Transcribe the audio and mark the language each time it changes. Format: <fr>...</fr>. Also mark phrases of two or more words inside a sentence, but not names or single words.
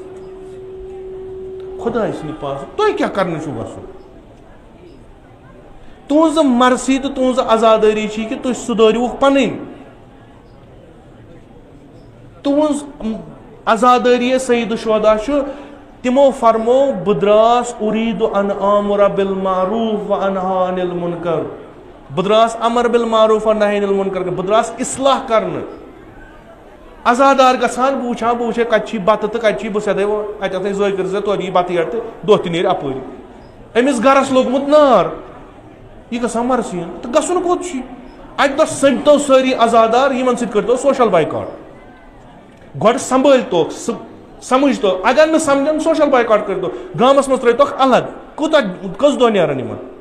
<ks>خۄداے سٕنٛدِ پاسہٕ تُہۍ کیٛاہ کرنہِ چھُو گژھُن تُہنٛزٕ مرثی تہٕ تُہنٛزٕ عزادٲری چھِ کہِ تُہۍ سُدٲرِوُکھ پنٕنۍ تُہنٛز عزادٲری سید الشہدا چھُ تِمو فرمو بہٕ دراس</ks> <ar>اُریٖدُ ان آمُر بالمعروف و انہا عن المنکر</ar> <ks>بہٕ دراس</ks> <ar>امر بالمعروف و نہی عن المنکر</ar> <ks>بہٕ دراس اصلاح کرنہٕ عزادار گژھان بہٕ وٕچھے کتہِ چھی بتہٕ تہٕ کتہِ چھی بہٕ سیدے اتہِ اتھے زٲے کٔرۍ زِ توتہِ یی بتہٕ یڈ تہٕ دۄہ تہِ نیرِ اپٲری أمِس گرس لوٚگمُت نار یہِ گژھان مرثِین تہٕ گژھُن کوٚت چھُ اکہِ دۄہ سٔمۍتو سٲری عزادار یِمن سۭتۍ کٔرۍتو</ks> <en>social boycott</en> <ks>گۄڈٕ سمبٲلۍتوکھ سمجھتو اگر نہٕ سمجھن</ks> <en>social boycott</en> <ks>کٔرۍتو گامس منٛز ترٲیتوکھ الگ کٔژ دۄہ نیرن یِمن</ks>